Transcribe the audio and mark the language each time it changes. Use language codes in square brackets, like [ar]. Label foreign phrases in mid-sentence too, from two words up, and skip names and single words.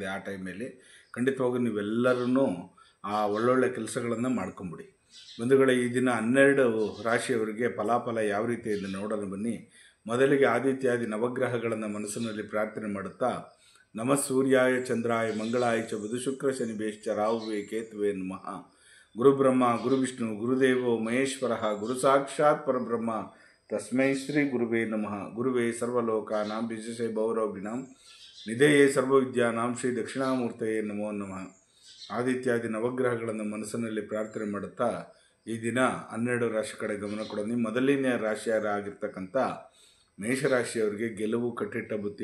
[kn] ಆ ಟೈಮಲ್ಲಿ ಖಂಡಿತವಾಗೂ ನೀವೆಲ್ಲರೂ ಆ ಒಳ್ಳೊಳ್ಳೆ ಕೆಲಸಗಳನ್ನು ಮಾಡ್ಕೊಂಬಿಡಿ ಬಂಧುಗಳೇ. ಈ ದಿನ 12 ರಾಶಿಯವರಿಗೆ ಫಲಾಫಲ ಯಾವ ರೀತಿ ಇದೆ ನೋಡೋಣ ಬನ್ನಿ. ಮೊದಲಿಗೆ ಆದಿತ್ಯಾದಿ ನವಗ್ರಹಗಳನ್ನು ಮನಸ್ಸಿನಲ್ಲಿ ಪ್ರಾರ್ಥನೆ ಮಾಡುತ್ತಾ, [sa] ನಮಃ ಸೂರ್ಯಾಯ ಚಂದ್ರಾಯ ಮಂಗಳಾಯ ಚ ಬುಧ ಶುಕ್ರ ಶನಿ ಬೇಶ್ಚ ರಾಹುವೇ ಕೇತುವೆ ನಮಃ. ಗುರು ಬ್ರಹ್ಮ ಗುರು ವಿಷ್ಣು ಗುರುದೇವೋ ಮಹೇಶ್ವರ ಗುರು ಸಾಕ್ಷಾತ್ ಪರಬ್ರಹ್ಮ ತಸ್ಮೈ ಶ್ರೀ ಗುರುವೇ ನಮಃ. ಗುರುವೇ ಸರ್ವಲೋಕಾನಾಂ ವಿಶೇಷ ಭೌರವಿನಾಂ ನಿಧೇಯೇ ಸರ್ವವಿದ್ಯಾನಾಂ ಶ್ರೀ ದಕ್ಷಿಣಾಮೂರ್ತಯೇ ನಮೋ ನಮಃ. [kn] ಆದಿತ್ಯಾದಿ ನವಗ್ರಹಗಳನ್ನು ಮನಸ್ಸಿನಲ್ಲಿ ಪ್ರಾರ್ಥನೆ ಮಾಡುತ್ತಾ ಈ ದಿನ 12 ರಾಶಿ ಕಡೆ ಗಮನ ಕೊಡೋಣ. ಮೊದಲನೇ ರಾಶಿಯಾಗಿರ್ತಕ್ಕಂಥ ಮೇಷರಾಶಿಯವರಿಗೆ ಗೆಲುವು ಕಟ್ಟಿಟ್ಟ ಬುತ್ತಿ.